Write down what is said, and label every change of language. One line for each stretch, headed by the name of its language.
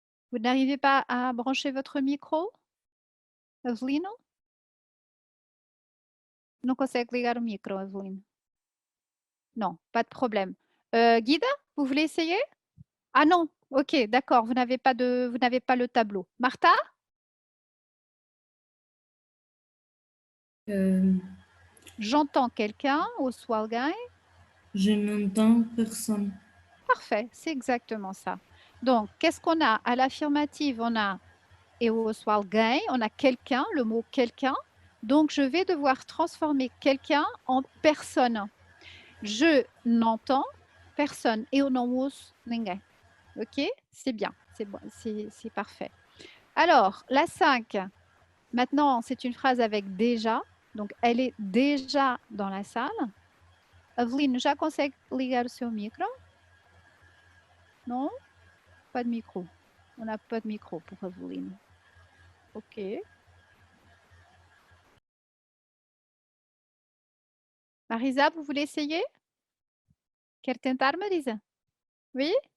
French: Vous n'arrivez pas à brancher votre micro? Evelino?
Portuguese: Não consegue ligar o micro, Eveline.
French: Non, pas de problème. Guida, vous voulez essayer? Ah non, ok, d'accord, vous n'avez pas le tableau. Martha? J'entends quelqu'un au Swalgain. Je n'entends personne. Parfait, c'est exactement ça. Donc, qu'est-ce qu'on a? À l'affirmative, on a et au Swalgain, on a quelqu'un, le mot quelqu'un. Donc, je vais devoir transformer quelqu'un en personne. Je n'entends personne.
Portuguese: Eu não ouço ninguém.
French: Ok? C'est bien, c'est bon, c'est parfait. Alors, la 5. Maintenant, c'est une phrase avec déjà. Donc, elle est déjà dans la salle.
Portuguese: Eveline, já consegue ligar o seu micro?
French: Non? Pas de micro. On n'a pas de micro pour Eveline. Ok. Marisa, vous voulez essayer?
Portuguese: Quer tentar, Marisa?
French: Oui?